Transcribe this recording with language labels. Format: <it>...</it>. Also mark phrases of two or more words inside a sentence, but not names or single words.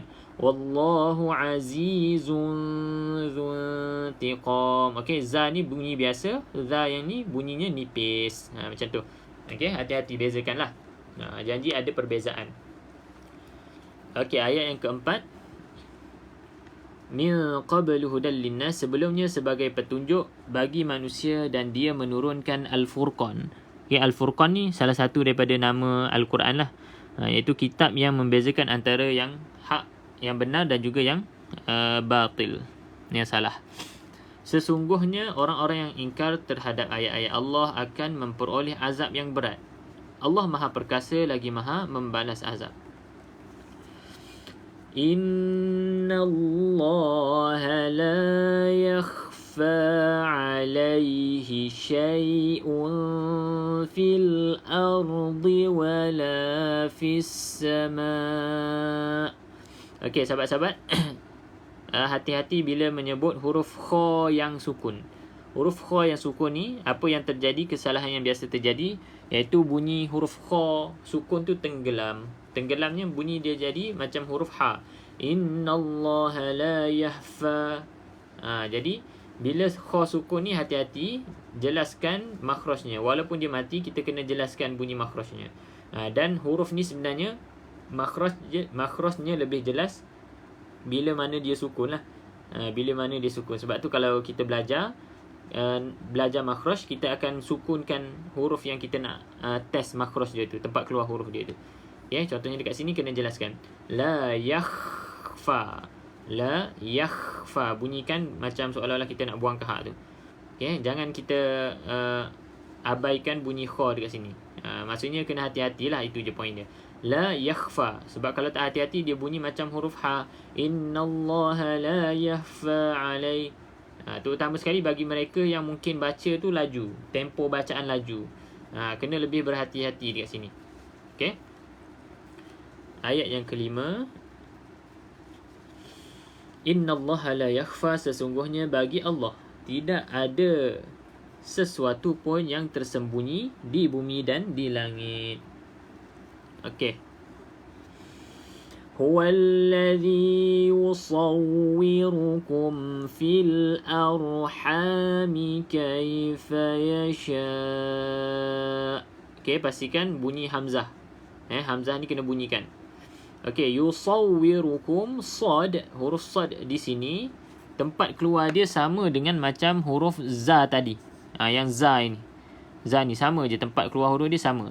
<ar>والله عزيز ذو انتقام.</ar> <ms>Okey, za ni bunyi biasa, za yang ni bunyinya nipis. Macam tu. Okey, hati-hati bezakanlah. Janji ada perbezaan. Okey, ayat yang keempat.</ms> <ar>من قبل هدى للناس,</ar> <ms>sebelumnya sebagai petunjuk bagi manusia dan dia menurunkan Al-Furqan. Okay, Al-Furqan ni salah satu daripada nama Al-Quran lah, iaitu kitab yang membezakan antara yang hak, yang benar dan juga yang batil, yang salah. Sesungguhnya orang-orang yang ingkar terhadap ayat-ayat Allah akan memperoleh azab yang berat. Allah Maha Perkasa lagi Maha membalas azab.</ms> <ar>إن الله لا يخفى عليه شيء في الأرض ولا في السماء'.</ar> <ms>Okey, sahabat-sahabat, hati-hati bila menyebut huruf kha yang sukun. Huruf kha yang sukun ni, apa yang terjadi, kesalahan yang biasa terjadi, iaitu bunyi huruf kha sukun tu tenggelam. Tenggelamnya bunyi dia jadi macam huruf ha.</ms> <ar>إن الله لا يحفى.</ar> <ms>Jadi bila kha sukun ni, hati-hati jelaskan makhrajnya. Walaupun dia mati, kita kena jelaskan bunyi makhrajnya. Dan huruf ni sebenarnya makhrajnya lebih jelas bila mana dia sukun lah. Bila mana dia sukun. Sebab tu kalau kita belajar makhraj, kita akan sukunkan huruf yang kita nak test makhraj dia tu, tempat keluar huruf dia tu. Okay, contohnya dekat sini kena jelaskan.</ms> <ar>لا يخفى. لا يخفى.</ar> <ms>Bunyikan macam seolah-olah kita nak buang ke hak tu. Okay, jangan kita abaikan bunyi kha dekat sini. Maksudnya kena hati-hatilah, itu je poin dia.</ms> <ar>لا يخفى.</ar> <ms>Sebab kalau tak hati-hati, dia bunyi macam huruf ha.</ms> <ar>إن الله لا يخفى علي.</ar> <ms>Terutama sekali bagi mereka yang mungkin baca tu laju, tempo bacaan laju. Kena lebih berhati-hati dekat sini. Okay. Ayat yang kelima.</ms> <ar>إن الله لا يخفى,</ar> <ms>sesungguhnya bagi Allah tidak ada sesuatu pun yang tersembunyi di bumi dan di langit. Okey.</ms> <ar>هو الذي يصوركم في الأرحام كيف يشاء.</ar> <ms>Okey, pastikan bunyi hamzah. Hamzah ni kena bunyikan. Okey, yusawwirukum, sad, huruf sad di sini tempat keluar dia sama dengan macam huruf za tadi. Yang za ini. Za ni sama je, tempat keluar huruf dia sama.</ms>